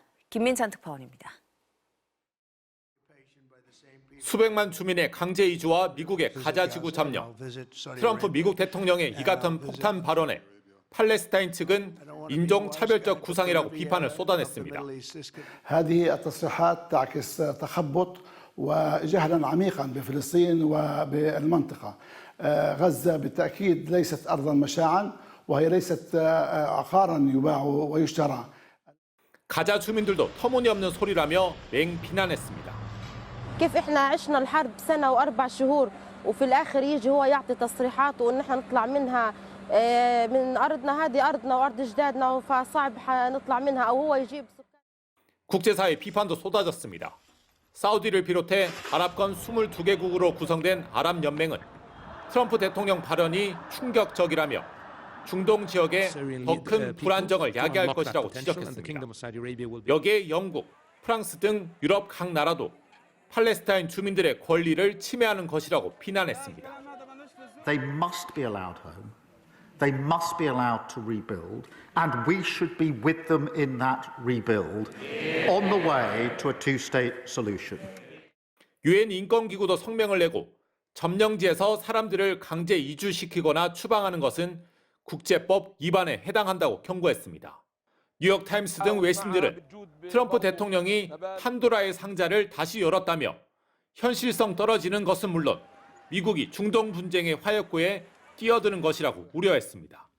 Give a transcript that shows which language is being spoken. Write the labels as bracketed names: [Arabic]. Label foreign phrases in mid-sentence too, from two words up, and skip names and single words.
[Korean] 김민찬 특파원입니다. 수백만 주민의 강제 이주와 미국의 가자 지구 점령, 트럼프 미국 대통령의 이 같은 폭탄 발언에 팔레스타인 측은 인종차별적 구상이라고 비판을 쏟아냈습니다. [Arabic] وجهلا عميقا بفلسطين وبالمنطقة. غزة بالتأكيد ليست أرضا مشاعا وهي ليست عقارا يباع ويشترى. [Korean] 가자 주민들도 터무니없는 소리라며 맹비난했습니다. [Arabic] كيف احنا عشنا الحرب سنة و4 شهور وفي الآخر يجي هو يعطي تصريحات وإن احنا نطلع منها من أرضنا هذه أرضنا وأرض أجدادنا فصعب نطلع منها أو هو يجيب. [Korean] 국제사회 비판도 쏟아졌습니다. 사우디를 비롯해 아랍권 22개국으로 구성된 아랍연맹은 트럼프 대통령 발언이 충격적이라며 중동 지역에 더 큰 불안정을 야기할 것이라고 지적했습니다. 여기에 영국, 프랑스 등 유럽 각 나라도 팔레스타인 주민들의 권리를 침해하는 것이라고 비난했습니다. [English] They must be allowed home. They must be allowed to rebuild, and we should be with them in that rebuild on the way to a two-state solution. [Korean] 유엔 인권기구도 성명을 내고 점령지에서 사람들을 강제 이주시키거나 추방하는 것은 국제법 위반에 해당한다고 경고했습니다. 뉴욕타임스 등 외신들은 트럼프 대통령이 판도라의 상자를 다시 열었다며 현실성 떨어지는 것은 물론 미국이 중동 분쟁의 화약고에 뛰어드는 것이라고 우려했습니다.